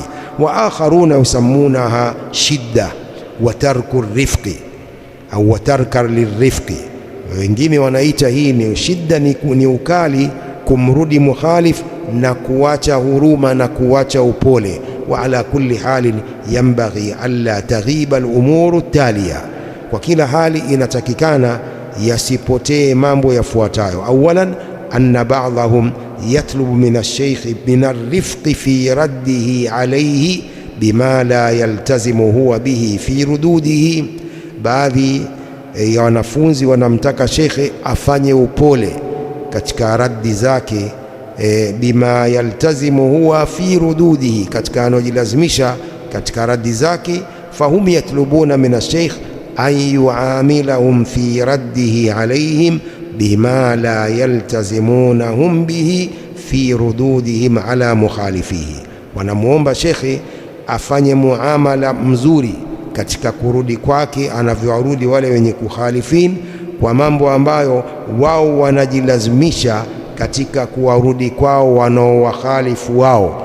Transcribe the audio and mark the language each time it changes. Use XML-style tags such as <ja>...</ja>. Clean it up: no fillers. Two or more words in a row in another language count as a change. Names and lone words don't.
<ar>وآخرون يسمونها شدة وترك الرفق أو وترك للرفق,</ar> <sw>wengine wanaita hii ni shidda, ni ukali kumrudi mukhalif na kuacha huruma na kuacha upole.</sw> <ar>وعلى كل حال ينبغي ألا تغيب الأمور التالية,</ar> <sw>kwa kila hali inatakikana yasipotee mambo yafuatayo.</sw> <ar>Awalan, أن بعضهم يطلب من الشيخ من الرفق في رده عليه بما لا يلتزم هو به في ردوده.</ar> <sw>Baadhi ya wanafunzi wanamtaka shekhe afanye upole katika raddi zake,</sw> <ar>بما يلتزم هو في ردوده,</ar> <sw>katika anajilazimisha katika raddi zake.</sw> <ar>فهم يطلبون من الشيخ أن يعاملهم في رده عليهم بما لا يلتزمونهم به في ردودهم على مخالفيه,</ar> <sw>wanamuomba shekhe afanye muamala mzuri katika kurudi kwake anavyowarudi wale wenye kukhalifin, kwa mambo ambayo wao wanajilazimisha katika kuwarudi kwao wanaowakhalifu wao.</sw>